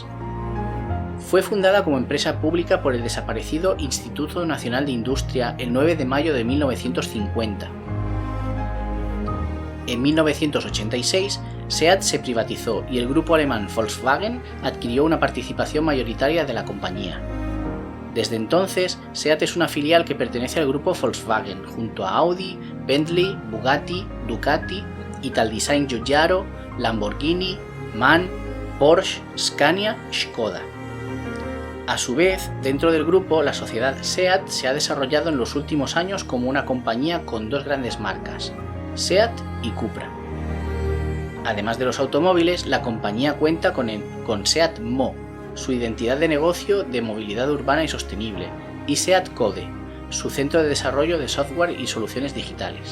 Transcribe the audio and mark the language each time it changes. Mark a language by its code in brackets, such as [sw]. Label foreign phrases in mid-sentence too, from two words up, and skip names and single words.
[es] Fue fundada como empresa pública por el desaparecido Instituto Nacional de Industria el 9 de mayo de 1950. En 1986, SEAT se privatizó y el grupo alemán Volkswagen adquirió una participación mayoritaria de la compañía. Desde entonces, SEAT es una filial que pertenece al grupo Volkswagen, junto a Audi, Bentley, Bugatti, Ducati, Italdesign Giugiaro, Lamborghini, MAN, Porsche, Scania, Skoda. A su vez, dentro del grupo, la sociedad SEAT se ha desarrollado en los últimos años como una compañía con 2 grandes marcas, SEAT y Cupra. Además de los automóviles, la compañía cuenta con SEAT Mo, su identidad de negocio de movilidad urbana y sostenible, y SEAT Code, su centro de desarrollo de software y soluciones digitales.